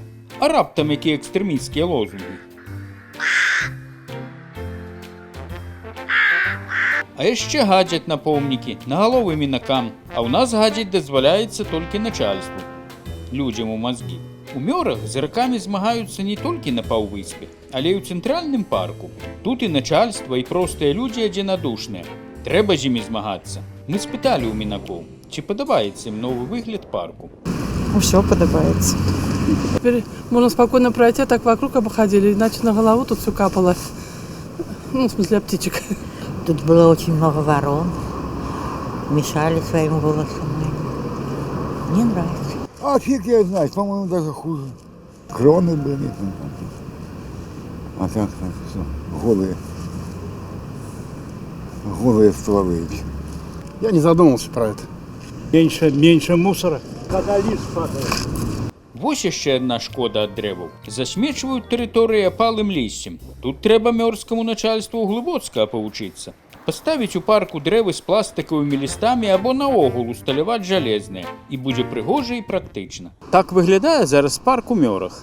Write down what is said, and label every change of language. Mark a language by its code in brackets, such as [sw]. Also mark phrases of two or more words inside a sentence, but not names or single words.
[be] А раптам якія экстрэмісцкія лозунгі. А яшчэ гадзяць на помнікі, на галовы мінакам, а ў нас гадзіць дазваляецца толькі начальству, людзям у мазгі. У мёрах з гракамі змагаюцца не толькі на паўвыспе, але і ў цэнтральным парку. Тут і начальства, і простыя людзі адзінадушныя. Трэба з імі змагацца. Мы спыталі ў мінакоў, ці падабаецца ім новы выгляд парку. [ru] Все подобается. Теперь можно спокойно пройти, так вокруг обходили, иначе на голову тут все капало. Ну, в смысле, птичек. Тут было очень много ворон, мешали своим голосом. Мне нравится. А фиг я знаю, по-моему, даже хуже. Кроны были. А так все, голые стволы. Я не задумывался про это. Меньше мусора. Когда лист падает. [be] Вось яшчэ адна шкода ад дрэваў. Засмечваюць тэрыторыі апалым лісцем. Тут трэба мёрзкаму начальству глыбоцка павучыцца. Паставіць у парку дрэвы з пластыкавымі лістамі або наогул усталяваць жалезныя. І будзе прыгожа і практычна. Так выглядае зараз парк у мёрах.